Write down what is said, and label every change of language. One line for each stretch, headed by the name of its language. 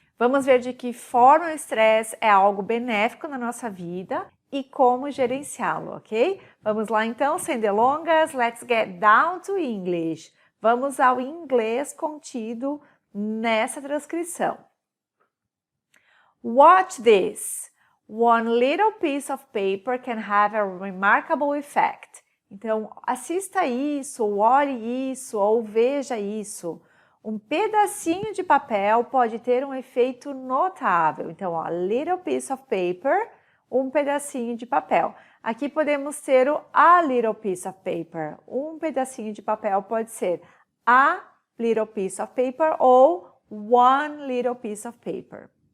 Portuguese: Vamos ver de que forma o estresse é algo benéfico na nossa vida e como gerenciá-lo, ok? Vamos lá então, sem delongas,
English: let's get down to English.
Portuguese: Vamos ao inglês contido nessa transcrição.
English: Watch this. One little piece of paper can have a remarkable effect.
Portuguese: Então, assista isso, ou olhe isso, ou veja isso. Um pedacinho de papel pode ter um efeito notável. Então, ó,
English: little piece of paper,
Portuguese: um pedacinho de papel. Aqui podemos ter o
English: a little piece of paper.
Portuguese: Um pedacinho de papel pode ser a little piece of paper ou
English: one little piece of paper.